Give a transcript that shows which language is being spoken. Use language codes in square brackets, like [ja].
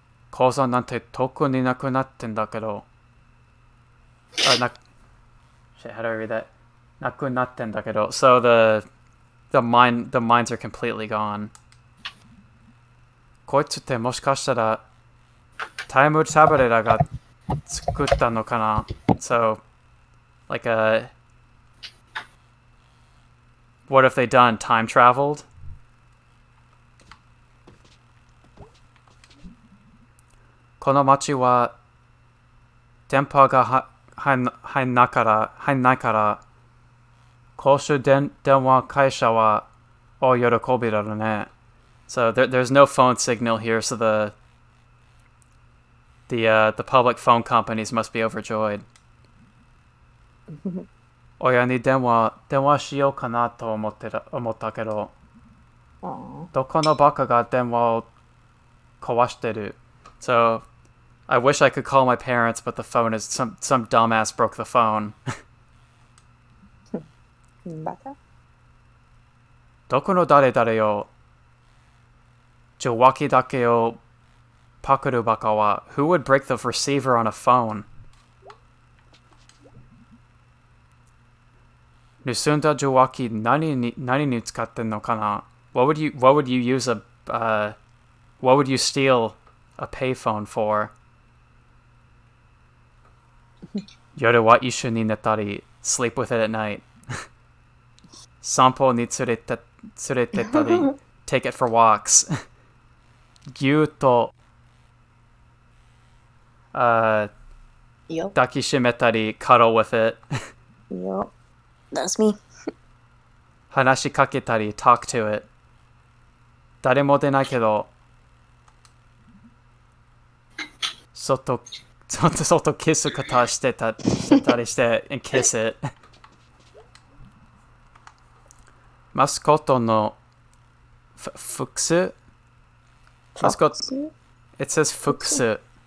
[ja] 鉱山なんて特になくなってんだけど. [en] Shit, how do I read that? [ja] なくなってんだけど. [en] So the mines are completely gone. [ja] こいつってもしかしたらタイムサブレラが作ったのかな? [en] So, like what if they done time traveled? [ja] この街は電波が入んないから公衆電話会社は大喜びだろうね. [en] So there's no phone signal here, so the public phone companies must be overjoyed. [ja] 親に電話しようかなと思ったけど、どこのバカが電話を壊してる. [en] So I wish I could call my parents, but the phone is some dumbass broke the phone. [ja] バカ? どこの誰々よ.受話器だけをパクるバカは. [en] Who would break the receiver on a phone? [ja] 盗んだ受話器何に使ってんのかな? [en] What would you use what would you steal a payphone for? [ja] 夜は一緒に寝たり [en] sleep with it at night. [ja] 散歩に連れてったり [en] take it for walks. [ja] ぎゅっと抱きしめたり [en] cuddle with it. Yup. That's me. [ja] hanashikaketari, [en] talk to it. [ja] 誰も出ないけど、外キス方してたりして、 [en] and kiss it. [ja] マスコットの複数 [en] It says [ja] 複数。